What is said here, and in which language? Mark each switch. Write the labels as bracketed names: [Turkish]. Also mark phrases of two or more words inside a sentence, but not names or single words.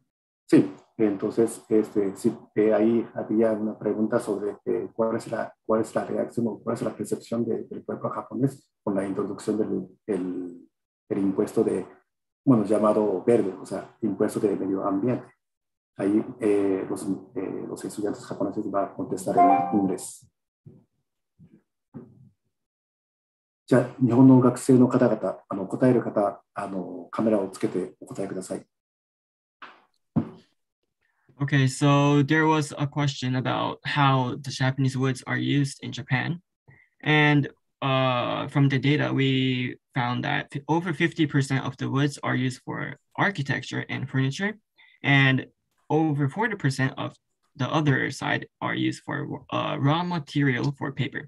[Spanish] Sí, entonces, sí, ahí había una pregunta sobre cuál es la reacción o cuál es la percepción del pueblo japonés con la introducción del impuesto llamado verde, o sea, impuesto de medio ambiente. Ahí los estudiantes japoneses van a contestar en inglés. [Japanese] じゃあ、日本の学生の方々、答える方、カメラをつけてお答えください。 [English] Okay, so there was a question about how the Japanese woods are used in Japan. And from the data, we found that over 50% of the woods are used for architecture and furniture, and over 40% of the other side are used for raw material for paper.